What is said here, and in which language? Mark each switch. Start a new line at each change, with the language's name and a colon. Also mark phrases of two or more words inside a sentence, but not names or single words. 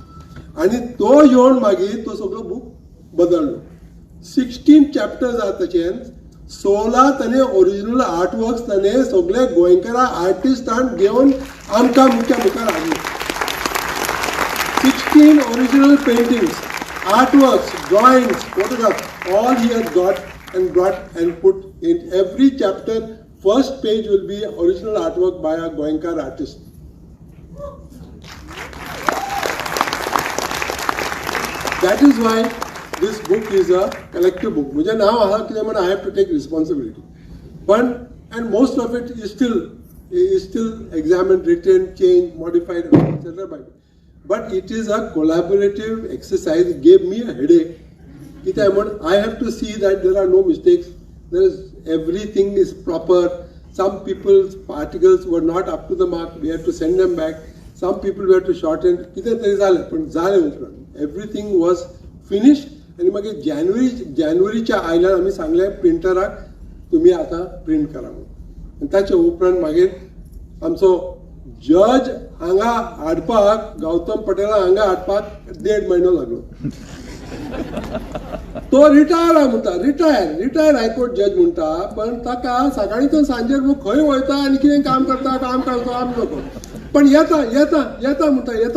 Konkani: आनी तो येवन मागीर तो सगळो बूक बदललो. 16 चॅप्टर्स आहा तशें 16 ताणें
English: original artworks
Konkani: ताणें सगळे गोंयकारा आर्टिस्टान घेवन आमकां मुखार हाडले.
English: 16 original paintings, artworks, drawings, photographs, all he has got and brought and put in every chapter. First page will be original artwork by a Goemkar artist. That is why this book is a collective book.
Konkani: मुझे नाव आहा कितें म्हण
English: I have to take responsibility. And most of it is still examined, written, changed, modified, etc. by me. But it is a collaborative exercise. It gave me a headache. I have to see that there are no mistakes. Everything is proper. Some people's particles were not up to the mark. We had to send them back. Some people were to shorten. Everything was finished.
Konkani: And मागीर जानेवारीच्या आयल्यार आमी सांगलें प्रिंटराक तुमी आतां प्रिंट करा म्हणून. ताचे उपरांत मागीर आमचो जज हांगा हाडपाक, गौतम पटेला हांगा हाडपाक 1.5 म्हयनो लागलो. तो रिटायर म्हणटा,
English: retired High Court judge
Konkani: म्हणटा, पण ताका सकाळी तो सांजेर खंय वयता आनी कितें काम करता आमी नको, पण येता म्हणटा.